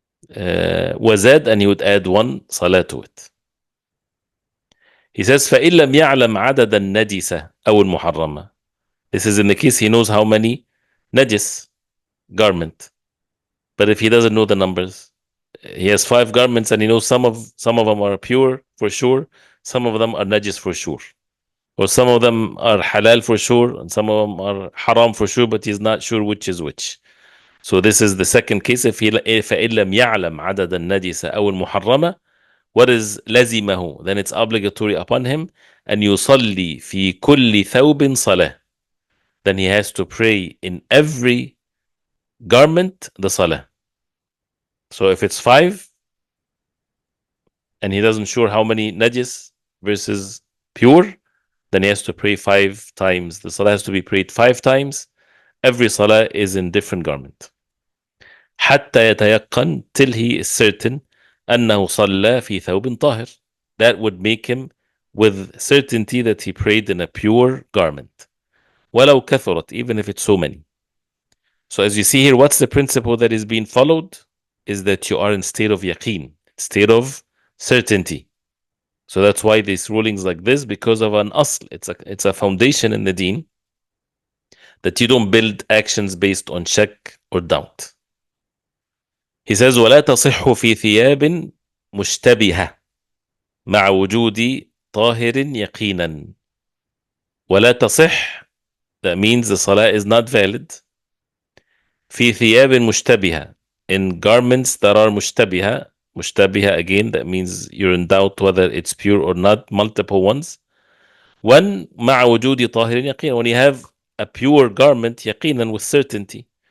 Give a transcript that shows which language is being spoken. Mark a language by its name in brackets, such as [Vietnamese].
[English] وزاد, and he would add one salah to it. He says [Arabic] فإن لم يعلم عدد النجسة أو المحرمة. [English] This is in the case he knows how many najis garment, but if he doesn't know the numbers, he has 5 garments and he knows some of them are pure for sure, some of them are najis for sure, or some of them are halal for sure and some of them are haram for sure, but he's not sure which is which. So this is the second case. If [Arabic] فإن لم يعلم عدد النجسة أو المحرمة, [English] what is لزمه, then it's obligatory upon him, and [Arabic] يصلي في كل ثوب صلاة, [English] then he has to pray in every garment the salah. So if it's 5 and he doesn't sure how many najis versus pure, then he has to pray 5 times. The salah has to be prayed 5 times. Every salah is in different garment. [Arabic] حتى يتيقن, [English] till he is certain [Arabic] أنه صلى في ثوب طاهر. [English] That would make him with certainty that he prayed in a pure garment. ولو كثرت, even if it's so many. So as you see here, what's the principle that is being followed? Is that you are in state of yaqeen, state of certainty. So that's why these rulings like this, because of an asl, it's a foundation in the deen, that you don't build actions based on shak or doubt. He says [Arabic] ولا تصح في ثياب مشتبهة مع وجود طاهر يقينا. ولا تصح, [English] that means the salah is not valid. [Arabic] في ثياب مشتبهة, [English] in garments that are مشتبهة. مشتبهة, again, that means you're in doubt whether it's pure or not, multiple ones. When [Arabic] مع وجود طاهر يقينا, [English] when you have a pure garment [Arabic] يقينا, [English] with certainty.